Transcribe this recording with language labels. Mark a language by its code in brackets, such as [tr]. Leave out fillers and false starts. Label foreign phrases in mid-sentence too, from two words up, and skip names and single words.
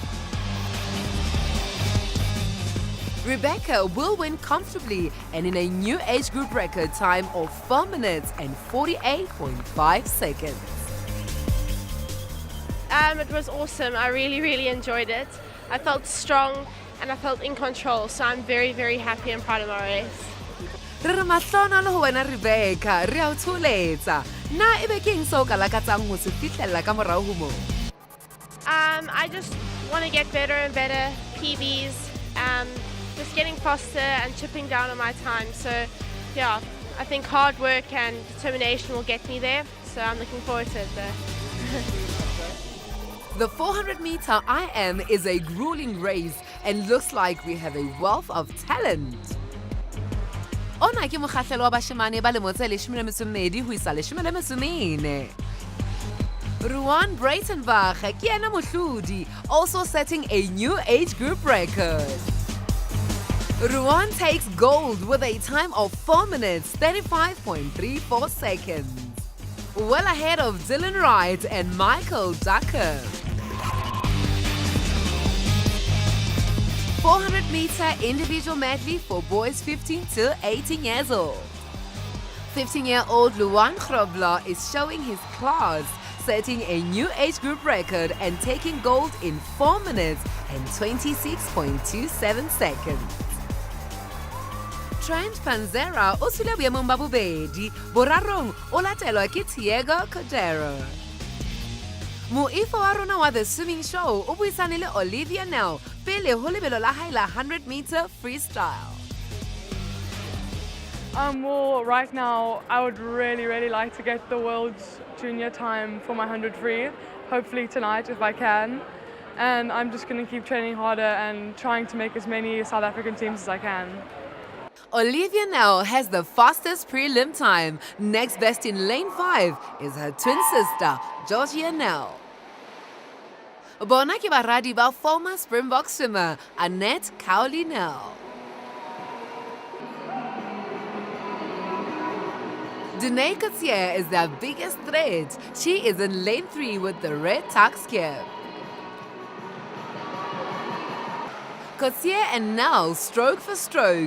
[en] Rebecca will win comfortably and in a new age group record time of 4 minutes and 48.5 seconds. It was awesome. I really enjoyed it. I felt strong and I felt in control, so I'm very happy and proud of my race. [st] Re re mahlona le ho wena Rebecca, re a o tsholetsa. Na ebe keng seo ka lakatsang ho se fihlella ka morao ho moo? [en] I just want to get better and better PBs, just getting faster and chipping down on my time. So yeah, I think hard work and determination will get me there. So I'm looking forward to it there. The 400-meter IM is a grueling race and looks like we have a wealth of talent. [st] Ona ke mokgahlelo wa bashemane ba lemo tse 12 ho isa 14. Ruan Breitenbach ke yena mohlodi, [en] also setting a new age group record. Ruan takes gold with a time of 4 minutes 35.34 seconds. Well ahead of Dylan Wright and Michael Ducker. 400-meter individual medley for boys 15 to 18 years old. 15-year-old Luan Grobler is showing his class, setting a new age group record and taking gold in 4 minutes and 26.27 seconds. [st] Trent Panzera o tswile boemong ba bobedi, borarong o latelwa ke Diego Cordero. Moifo wa rona wa The Swimming Show o buisane le Olivia Nel pele ho lebelo la hae la [en] 100-meter freestyle. Well, right now, I would really like to get the world's junior time for my 100 free, hopefully tonight if I can. And I'm just going to keep training harder and trying to make as many South African teams as I can. Olivia Nel has the fastest prelim time. Next best in lane 5 is her twin sister, Georgia Nel. [st] Bona ke baradi ba [en] former Springbok swimmer, [st] Annette Cowley Nel. [en] Danae Coetzee is their biggest threat. She is in lane 3 with the red tux gear. Coetzee and Nel stroke for stroke.